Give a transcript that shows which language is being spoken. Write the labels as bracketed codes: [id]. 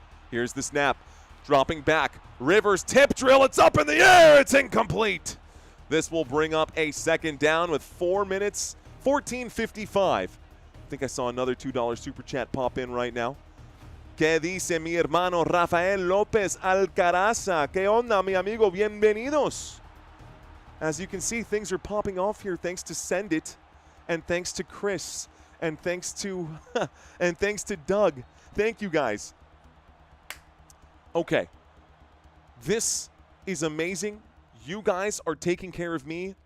[en] Here's the snap. Dropping back. Rivers tip drill. It's up in the air. It's incomplete. This will bring up a second down with 4 minutes, 14:55. I think I saw another $2 super chat pop in right now. [es] ¿Qué dice mi hermano Rafael López Alcaraza? ¿Qué onda, mi amigo? Bienvenidos. [en] As you can see, things are popping off here thanks to Send It, and thanks to Chris, and thanks to Doug. Thank you, guys. Okay. This is amazing. You guys are taking care of me.